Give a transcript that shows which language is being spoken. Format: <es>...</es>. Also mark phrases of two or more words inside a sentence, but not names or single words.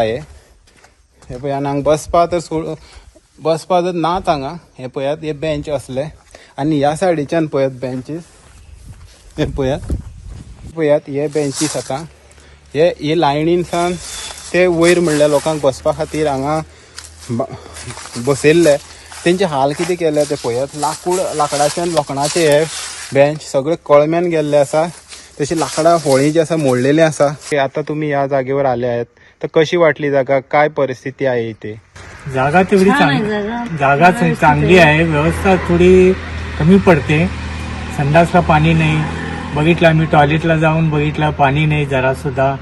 <kok>हे पळय आनी हांगा बसपा जर नात हांगा हे पळयात हे बेंच असले आनी ह्या सायडीच्यान पळयात बेंचीस हे पळयात हे बेंचीस आतां हे लायनीनसान ते वयर म्हणल्या लोकांक बसपा खातीर हांगा बसयल्ले. तेंचे हाल कितें केले ते पळयात. लाकडाच्यान लोखणाचे हे बेंच सगळे कळम्यान गेल्ले आसा. तशी लाकडां होळी जी आसा मोडलेली आसा.</kok> <mr>आता तुम्ही या जागेवर आले आहेत तर कशी वाटली जागा काय परिस्थिती आहे इथे. जागा तेवढी जागा चांगली आहे. व्यवस्था थोडी कमी पडते. संडासला पाणी नाही. बघितलं आम्ही टॉयलेटला जाऊन बघितलं पाणी नाही जरा सुद्धा.</mr>